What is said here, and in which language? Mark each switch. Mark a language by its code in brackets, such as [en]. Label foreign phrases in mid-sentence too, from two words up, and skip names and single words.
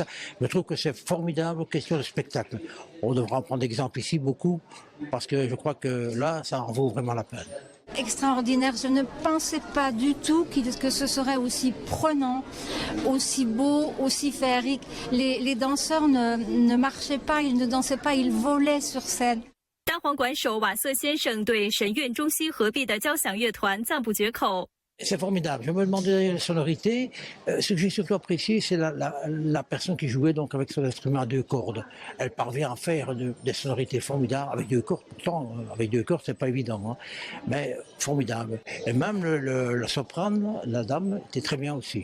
[fr] Je trouve que c'est formidable question de spectacle. On devra en prendre exemple ici beaucoup, parce que je crois que là, ça en vaut vraiment la peine. Extraordinaire, je ne pensais pas du tout que ce serait aussi prenant, aussi beau, aussi féerique. Les danseurs ne marchaient pas, ils ne dansaient pas, ils volaient sur scène. [zh] 单簧管手瓦瑟先生对神韵中西合璧的交响乐团赞不绝口。 [fr] C'est formidable. Je me demandais la sonorité. Ce que j'ai surtout apprécié, c'est la personne qui jouait donc avec son instrument à deux cordes. Elle parvient à faire des sonorités formidables avec deux cordes. Pourtant, avec deux cordes, c'est pas évident, hein, mais formidable. Et même la soprane, la dame, était très bien aussi.